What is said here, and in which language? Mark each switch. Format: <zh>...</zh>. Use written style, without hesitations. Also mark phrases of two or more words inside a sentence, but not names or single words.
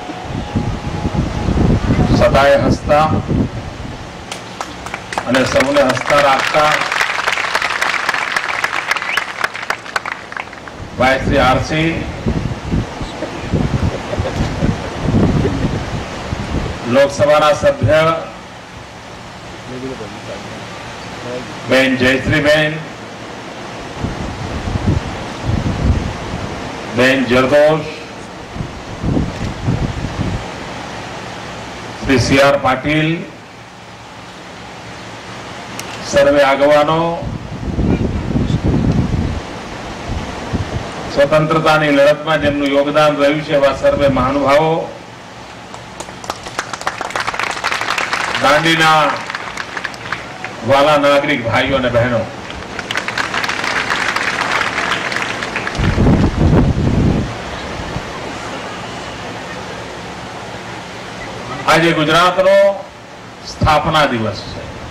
<gu>સદાય હસતા અને સૌને હસતા રાખતા ભાઈ શ્રી આરસી, લોકસભાના સભ્ય બેન જયશ્રીબેન, બેન જરદોશ, શ્રી સીઆર પાટીલ, સર્વે આગેવાનો, સ્વતંત્રતાની લડતમાં જેમનું યોગદાન રહ્યું છે એવા સર્વે મહાનુભાવો, દાંડીના વહાલા નાગરિક ભાઈઓ ને બહેનો, આજ ગુજરાતનો સ્થાપના દિવસ છે</gu>